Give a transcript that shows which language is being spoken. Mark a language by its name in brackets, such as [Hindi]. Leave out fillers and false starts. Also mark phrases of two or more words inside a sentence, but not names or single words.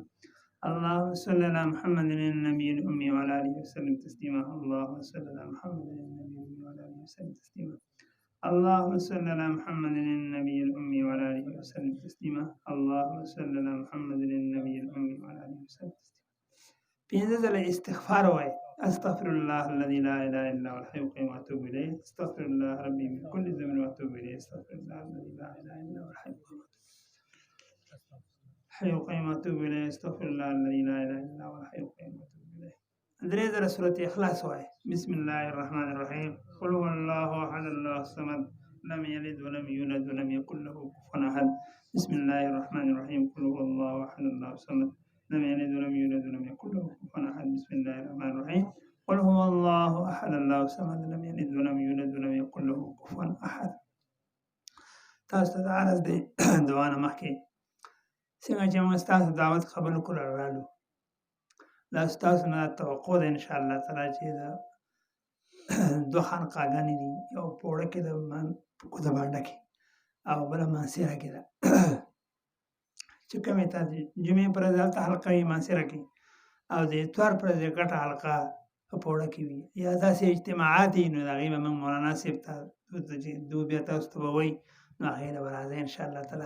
[Arabic] اللهم صل على محمد النبي الأمي وعلى آله وسلم تسليما. اللهم صل على محمد النبي الأمي وعلى آله وسلم تسليما. اللهم صل على محمد النبي الأمي وعلى آله وسلم تسليما. اللهم صل على محمد النبي الأمي وعلى آله وسلم تسليما. [Pashto] پنځه ځله استغفار وایي. [Arabic] استغفر الله الذي لا اله الا هو الحي القيوم واتوب اليه. استغفر الله ربي من كل ذنب واتوب اليه. استغفر الله الذي لا اله الا هو الحي القيوم واتوب اليه. استغفر الله الذي لا اله الا هو الحي القيوم واتوب اليه. [Pashto] درې ځله سورة اخلاص وایي. [Arabic] بسم الله الرحمن الرحيم. قل هو الله احد الله الصمد لم يلد ولم يولد ولم يكن له كفوا احد. بسم الله الرحمن الرحيم. قل هو الله احد الله الصمد لم يلد ولم يولد ولم يكن له كفوا احد. بسم الله الرحمن الرحيم. قل هو الله احد الله الصمد لم يلد ولم يولد ولم يكن له كفوا احد. [Pashto] تاسو ته عرض دی دعا نه مخکې څنګه چې موږ ستاسو دعوت قبول کړو راغلو. دا ستاسو نه توقع ده [Arabic] ان شاء الله تعالی [Pashto] چې دا دوه خانقاګانې دي، یو په وړه کې د کوڅه بانډه کې او بله مانسیره کې ده چې کومې ته د جمعې پر ورځ هلته حلقه وي مانسیره کې، او د اتوار پر ورځ ګټه حلقه په وړه کې وي، یا داسې اجتماعات وي نو د هغې به موږ مولانا صاحب ته چې دو بیا تاسو ته به وایي نو هغې له به راځئ [Arabic] انشاءالله تعالی.